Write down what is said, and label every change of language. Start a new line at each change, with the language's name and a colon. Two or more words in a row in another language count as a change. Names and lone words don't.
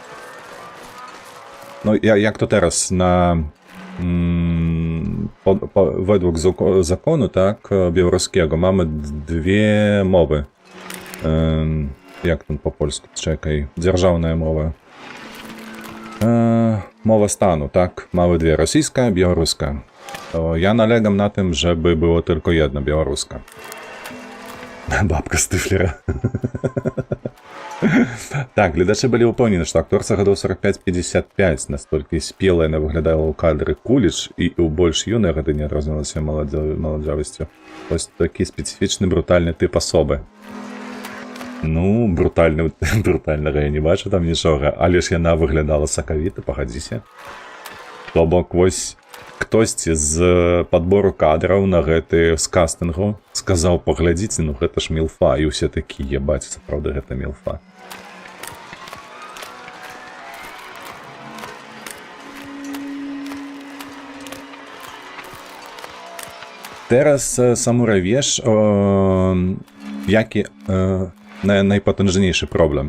Polish: No jak to teraz według zakonu, tak, białoruskiego mamy dwie mowy. Jak to po polsku? Czekaj. Dzierżawna mowa. Mowa stanu, tak? Mamy dwie. Rosyjska i białoruska. To ja nalegam na tym, żeby było tylko jedna, białoruska.
Belarusian: Бабка з Тифлера. Так, глядачі былі ўпэўнены, што акторца гадоў 45-55 настолькі спелая яна выглядала ў кадры Куліч і ў больш юнай гады не адрознілася маладзявасцю. Вось такі спецыфічны брутальны тып асобы. Ну, брутальнага я не бачу там нічога, але ж яна выглядала сакавіта, пагадзіся. То бок, вось хтосьці з падбору кадраў на гэты з кастынгу сказаў, паглядзіце, ну гэта ж мілфа, і ўсе такія, баці, сапраўды гэта мілфа.
Polish: Teraz Samuraj, wiesz, jaki najpotężniejszy problem?